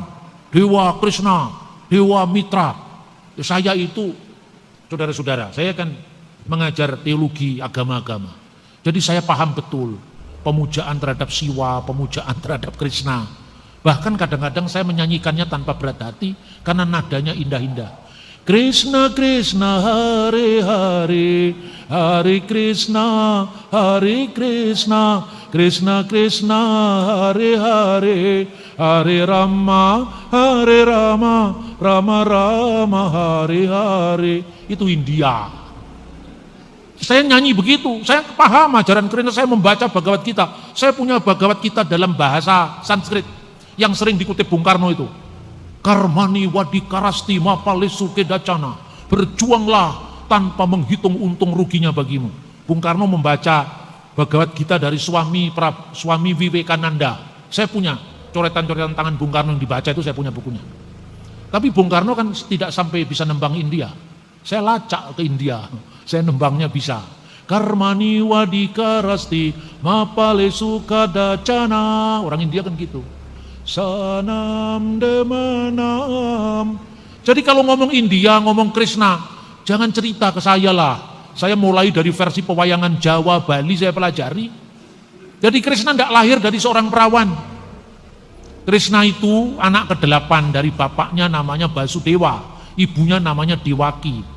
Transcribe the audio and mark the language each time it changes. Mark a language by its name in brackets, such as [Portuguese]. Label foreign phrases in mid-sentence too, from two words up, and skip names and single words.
[Indonesian] Dewa Krishna, Dewa Mitra. Saya itu, saudara-saudara, saya kan mengajar teologi agama-agama. Jadi saya paham betul pemujaan terhadap Siwa, pemujaan terhadap Krishna. Bahkan kadang-kadang saya menyanyikannya tanpa berat hati karena nadanya indah-indah. [Sanskrit] कृष्ण कृष्ण हरे हरे, हरे कृष्ण हरे कृष्ण, कृष्ण कृष्ण हरे हरे, हरे राम हरे राम, राम राम हरे हरे. [Indonesian] Itu India. Saya nyanyi begitu, saya paham ajaran Krishna, saya membaca Bhagavad Gita. Saya punya Bhagavad Gita dalam bahasa Sanskrit yang sering dikutip Bung Karno itu. [Sanskrit] कर्मण्येवाधिकारस्ते मा फलेषु कदाचन. [Indonesian] Berjuanglah tanpa menghitung untung ruginya bagimu. Bung Karno membaca Bhagavad Gita dari Swami Vivekananda. Saya punya coretan-coretan tangan Bung Karno yang dibaca itu, saya punya bukunya. Tapi Bung Karno kan tidak sampai bisa nembang India. Saya lacak ke India. Saya nembangnya bisa. [Sanskrit] कर्मण्येवाधिकारस्ते मा फलेषु कदाचन. [Indonesian] Orang India kan gitu. Sanam demanam. Jadi kalau ngomong India, ngomong Krishna, jangan cerita ke saya lah. Saya mulai dari versi pewayangan Jawa, Bali saya pelajari. Jadi Krishna tidak lahir dari seorang perawan. Krishna itu anak ke-8 dari bapaknya namanya Basudewa, ibunya namanya Dewaki.